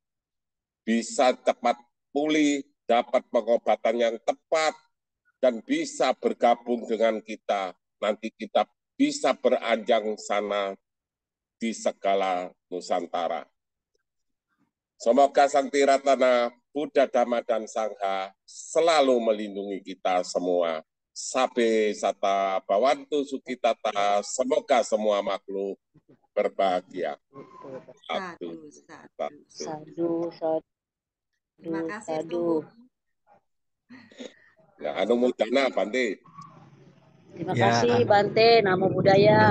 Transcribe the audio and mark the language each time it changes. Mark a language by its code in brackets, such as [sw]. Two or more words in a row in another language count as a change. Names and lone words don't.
[id] Bisa cepat pulih, dapat pengobatan yang tepat, dan bisa bergabung dengan kita. Nanti kita bisa beranjang sana di segala Nusantara. Semoga Sang Tiratana, Buddha, Dhamma, dan Sangha selalu melindungi kita semua. [pi] Sabe sata bawantu sukitata, [id] semoga semua makhluk berbahagia. [pi] Sadu, sadu. Sadu, sadu, [id] Terima kasih, sadu. Tuh. Ya, anu mudana, Bante. Terima Ya. kasih Bante, [pi] Namo Buddhaya.